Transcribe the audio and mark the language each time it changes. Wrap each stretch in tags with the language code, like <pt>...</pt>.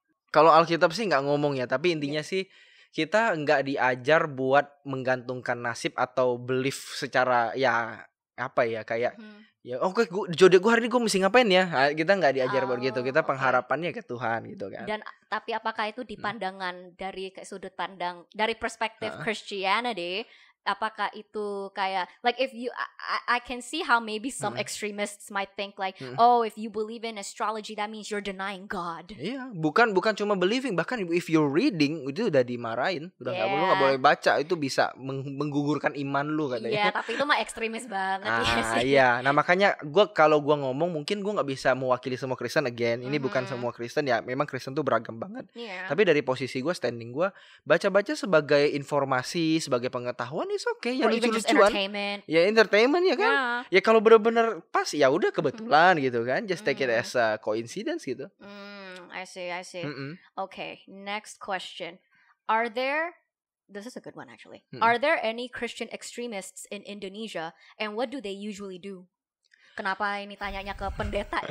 <id>Kalau Alkitab sih nggak ngomong ya, tapi intinya sih kita nggak diajar buat menggantungkan nasib atau belief secara ya apa ya kayak ya oke jodoh gue hari ini gue mesti ngapain ya, kita nggak diajar buat gitu, kita pengharapannya ke Tuhan gitu kan. Dan tapi apakah itu di pandangan dari sudut pandang dari perspektif Christianity apakah itu kayak</id> <en>like if you I can see how maybe some extremists might think like oh if you believe in astrology that means you're denying God.</en> <id>Iya, bukan cuma believing, bahkan</id> <en>if you're reading</en> <id>itu udah dimarahin, udah lu nggak boleh baca, itu bisa menggugurkan iman lu katanya. Iya, tapi itu mah ekstremis banget ya sih. Iya, nah makanya kalau gua ngomong mungkin gua nggak bisa mewakili semua Kristen again. Ini bukan semua Kristen ya, memang Kristen tuh beragam banget. Tapi dari posisi gua, standing gua, baca-baca sebagai informasi, sebagai pengetahuan</id> <en>is okay,</en> <id>ya lucu-lucuan. Ya entertainment ya kan. Ya kalau benar-benar pas ya udah kebetulan gitu kan.</id> <en>Just take it as a coincidence gitu. I see. Okay, next question. This is a good one actually. Are there any Christian extremists in Indonesia and what do they usually do?</en> <id>Kenapa ini tanyanya ke pendeta?</id>